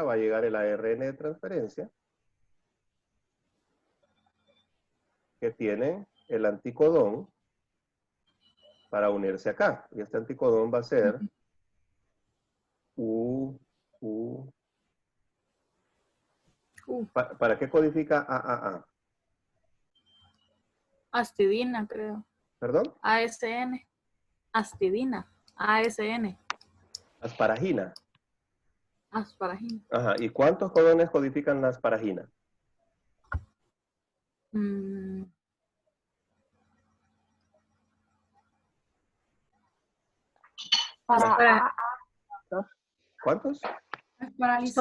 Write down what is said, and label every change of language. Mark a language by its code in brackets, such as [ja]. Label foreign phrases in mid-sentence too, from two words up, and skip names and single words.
[es] Va a llegar el ARN de transferencia que tiene el anticodón para unirse acá. Y este anticodón va a ser U. ¿Para qué codifica AAA? Astidina, creo. ¿Perdón? ASN. Astidina. ASN. Asparagina. Asparagina. Ajá. ¿Y cuántos codones codifican la asparagina? Mm, Para ¿Cuántos? Es para lisina.